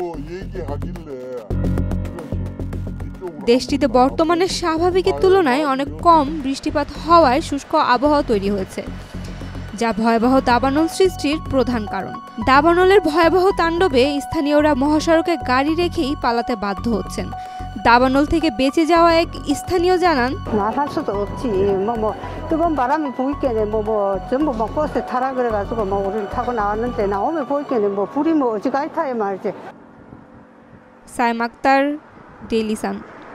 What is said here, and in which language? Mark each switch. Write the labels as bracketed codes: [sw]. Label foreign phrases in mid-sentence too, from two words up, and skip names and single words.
[bn] দেশটিতে বর্তমানে স্বাভাবিকের তুলনায় অনেক কম বৃষ্টিপাত হওয়ায় শুষ্ক আবহাওয়া তৈরি হয়েছে, যা ভয়াবহ দাবানল সৃষ্টির প্রধান কারণ। দাবানলের ভয়াবহ তাণ্ডবে স্থানীয়রা মহাসড়কে গাড়ি রেখেই পালাতে বাধ্য হচ্ছেন। দাবানল থেকে বেঁচে যাওয়া এক স্থানীয় জানান, [ko] 뜨거운 바람이 부니까는 전부 버스에 타라 그래가지고 우리는 타고 나왔는데 나오면 보이게는 불이 어지간히 타야 말이지. [bn] সাইম আক্তার, ডেইলি সান।